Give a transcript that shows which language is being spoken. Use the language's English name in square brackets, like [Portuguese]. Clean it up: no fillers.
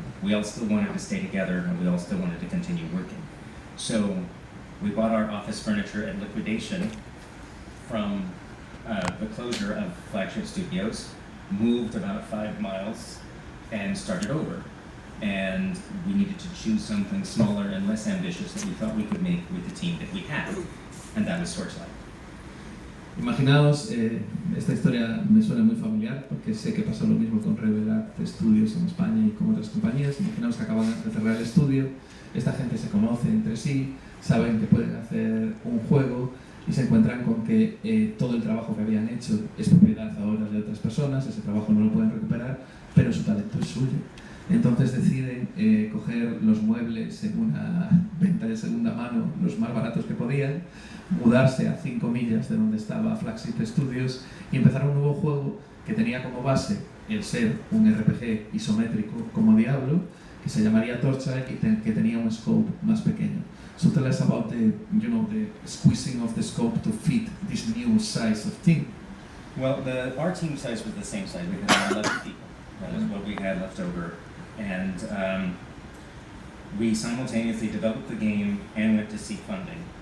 [English] We all still wanted to stay together, and we all still wanted to continue working. So we bought our office furniture at liquidation from the closure of Flagship Studios, moved about 5 miles, and started over. And we needed to choose something smaller and less ambitious that we thought we could make with the team that we had, and that was Torchlight. [Spanish] Imaginaos, esta historia me suena muy familiar porque sé que pasó lo mismo con Rebel Art Studios en España y con otras compañías. Imaginaos que acaban de cerrar el estudio, esta gente se conoce entre sí, saben que pueden hacer un juego y se encuentran con que todo el trabajo que habían hecho es propiedad ahora de otras personas, ese trabajo no lo pueden recuperar, pero su talento es suyo. Entonces deciden coger los muebles en una venta de segunda mano, los más baratos que podían, mudarse a 5 millas de donde estaba Flagship Studios y empezar un nuevo juego que tenía como base el ser un RPG isométrico como Diablo, que se llamaría Torchlight y que tenía un scope más pequeño. [English] So tell us about the squeezing of the scope to fit this new size of team. Well, our team size was the same size. We had 11 people. That was what we had left over. And we simultaneously developed the game and went to seek funding.